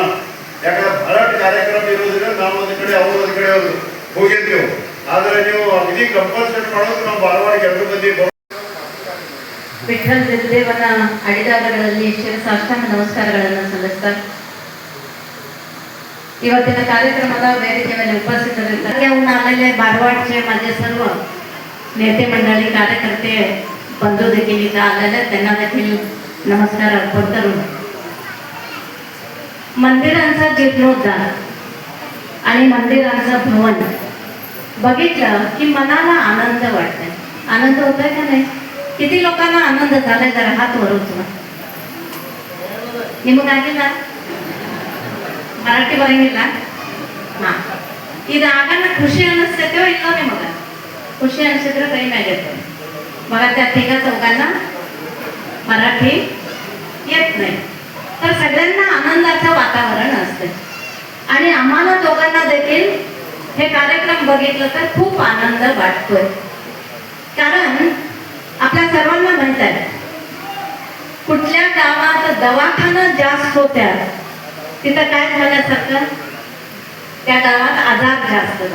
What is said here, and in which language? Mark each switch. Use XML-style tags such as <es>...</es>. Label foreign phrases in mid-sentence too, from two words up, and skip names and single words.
<kn>ಯಾಕಂದ್ರೆ ಬಹಳಷ್ಟು ಕಾರ್ಯಕ್ರಮ ಇರೋದ್ರಿಂದ ನಾವು ಒಂದು ಕಡೆ ಅವರು ಒಂದು ಕಡೆ ಹೋಗಿದ್ದೆವು. ಆದರೆ ನೀವು ಅಗದಿ ಕಂಪಲ್ಸರಿ ಮಾಡೋದು ನಾವು ಧಾರವಾಡಕ್ಕೆ 2 ಮಂದಿ ವಿಠಲ್ ಬೇಂದೇವನ ಅಡಿದಾರಗಳಲ್ಲಿ ಶಿರಸಾಷ್ಟಾಂಗ ನಮಸ್ಕಾರಗಳನ್ನು ಸಲ್ಲಿಸ್ತಾ ಇವತ್ತಿನ</kn> <mr>कार्यक्रमाला</mr> <kn>ವೇದಿಕೆ ಮೇಲೆ</kn> <mr>उपस्थित होऊन आलेले बारवाडचे माझे सर्व नेते मंडळी कार्यकर्ते बंधू देखील इथं आलेले, त्यांना देखील नमस्कार अर्पण करून मंदिरांचा जीर्णोद्धार आणि मंदिरांचं भवन बघितलं की मनाला आनंद वाटतोय. आनंद होतोय का नाही? किती लोकांना आनंद झालाय? जरा हात वर उचला.</mr> <kn>ನಿಮಗಾಗಿಲ್ಲ? ಮರಾಠಿ ಬರಂಗಿಲ್ಲ? ಹಾ, ಇದಾಗನ ಖುಷಿ ಅನ್ನಿಸ್ತೈತೋ ಇಲ್ಲೋ ನಿಮಗೆ? ಖುಷಿ ಅನಿಸಿದ್ರೆ ಕೈ ಮ್ಯಾಗೈತೆ.</kn> <mr>मग त्या 3-4 मराठी येत नाही, तर सगळ्यांना आनंदाचं वातावरण असतं. आणि आम्हाला दोघांना देखील हे कार्यक्रम बघितलं तर खूप आनंद वाटतोय. कारण आपल्या सर्वांना माहित आहे, कुठल्या गावात दवाखाना जास्त होत्या तिथं काय झाल्यासारखं, त्या गावात आजार जास्त झाला.</mr>